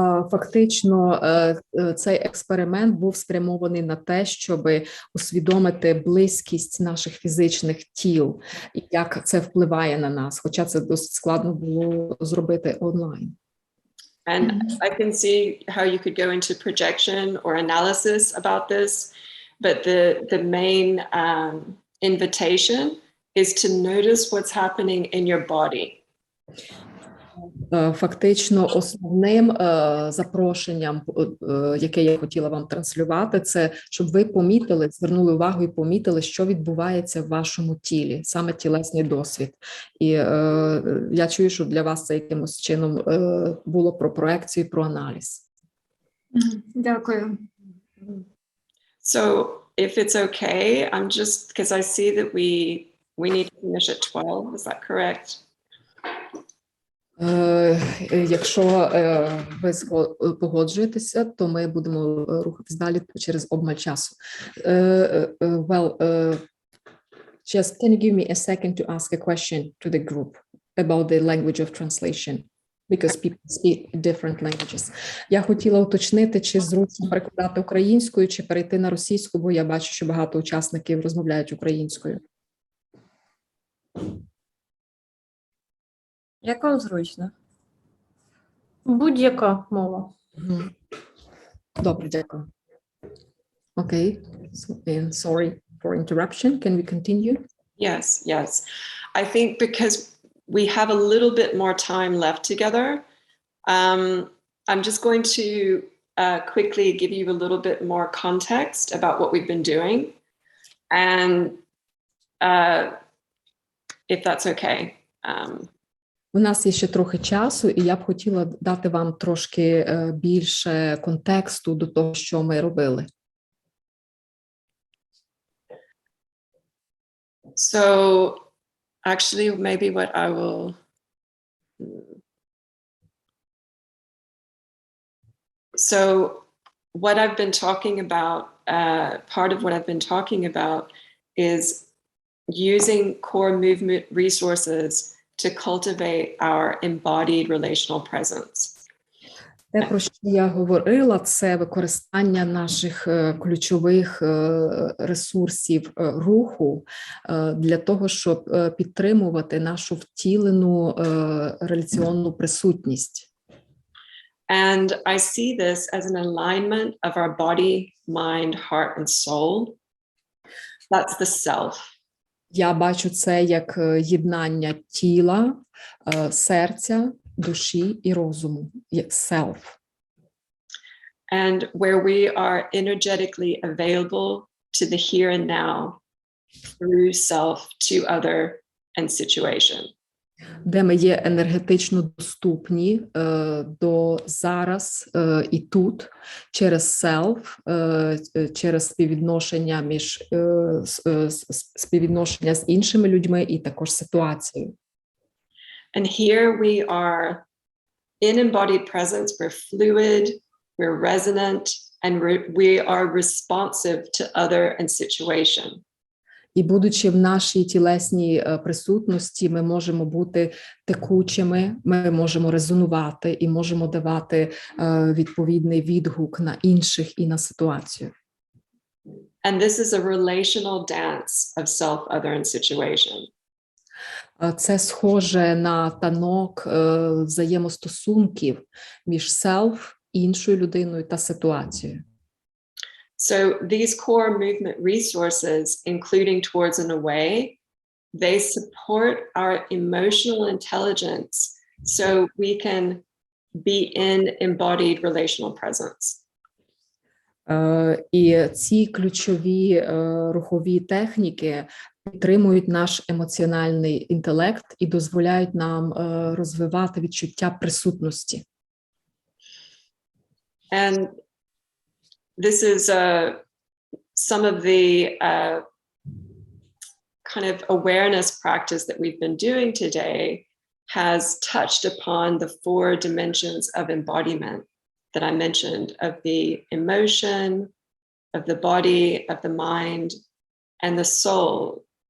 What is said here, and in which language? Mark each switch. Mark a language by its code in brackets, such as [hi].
[uk] Фактично, цей експеримент був спрямований на те, щоб усвідомити близькість наших фізичних тіл і як це впливає на нас, хоча це досить складно було зробити онлайн. [en] And I can see how you could go into projection or analysis about this, but the main invitation is to notice what's happening in your body. [uk] Фактично, основним запрошенням, яке я хотіла вам транслювати, це щоб ви помітили, звернули увагу і помітили, що відбувається в вашому тілі, саме тілесний досвід. І я чую, що для вас це якимось чином було про проекцію, про аналіз. Дякую. [en] So if it's okay, I'm just, because I see that we need to finish at 12, is that correct? [uk] Якщо ви погоджуєтеся, то ми будемо рухатись далі через обмаль часу. [en] Well, just can you give me a second to ask a question to the group about the language of translation? Because people speak different languages. [uk] Я хотіла уточнити, чи зручно перекладати українською, чи перейти на російську, бо я бачу, що багато учасників розмовляють українською. Як вам зручно? Будь-яка мова. Добре, дякую. [en] Okay. And sorry for interruption. Can we continue? Yes, yes. I think because we have a little bit more time left together, I'm just going to quickly give you a little bit more context about what we've been doing, and if that's okay. [uk] У нас є ще трохи часу, і я б хотіла дати вам трошки більше контексту до того, що ми робили. [en] So actually, maybe what I will... So what I've been talking about, part of what I've been talking about is using core movement resources to cultivate our embodied relational presence. [uk] Те, про що я говорила, це використання наших ключових ресурсів руху для того, щоб підтримувати нашу втілену реляційну присутність. [en] And I see this as an alignment of our body, mind, heart, and soul. That's the self. [uk] Я бачу це як єднання тіла, серця, душі і розуму, як self. [en] And where we are energetically available to the here and now through self to other and situation. [uk] Де ми є енергетично доступні до зараз і тут через self, через співвідношення з іншими людьми і також ситуацією. [en] And here we are in embodied presence, we're fluid, we're resonant, and we are responsive to other and situation. [uk] І будучи в нашій тілесній присутності, ми можемо бути текучими, ми можемо резонувати і можемо давати відповідний відгук на інших і на ситуацію. [en] And this is a relational dance of self, other, and situation. [uk] Це схоже на танок взаємостосунків між self, іншою людиною та ситуацією. [en] So these core movement resources, including towards and away, they support our emotional intelligence so we can be in embodied relational presence. [uk] І ці ключові рухові техніки підтримують наш емоціональний інтелект і дозволяють нам розвивати відчуття присутності. [en] And this is some of the kind of awareness practice that we've been doing today has touched upon the 4 dimensions of embodiment that I mentioned, of the emotion, of the body, of the mind, and the soul.